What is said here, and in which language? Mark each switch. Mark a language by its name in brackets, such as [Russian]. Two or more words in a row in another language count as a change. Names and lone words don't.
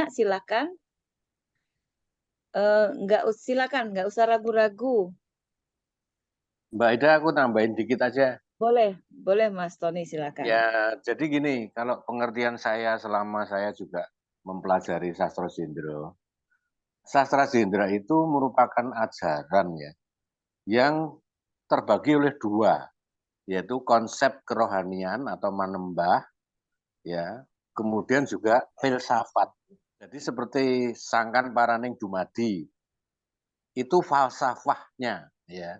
[Indonesian] Silakan. Silakan, nggak usah ragu-ragu. Mbak Ida, aku tambahin dikit aja. Boleh Mas Tony, silakan. Ya, jadi gini, kalau pengertian saya selama saya juga mempelajari sastra jendra. Sastra jendra itu merupakan ajaran ya, yang terbagi oleh 2, yaitu konsep kerohanian atau manembah, ya, kemudian juga filsafat. Jadi seperti [Javanese] Sangkan Paraning Dumadi, [Indonesian] itu falsafahnya, ya.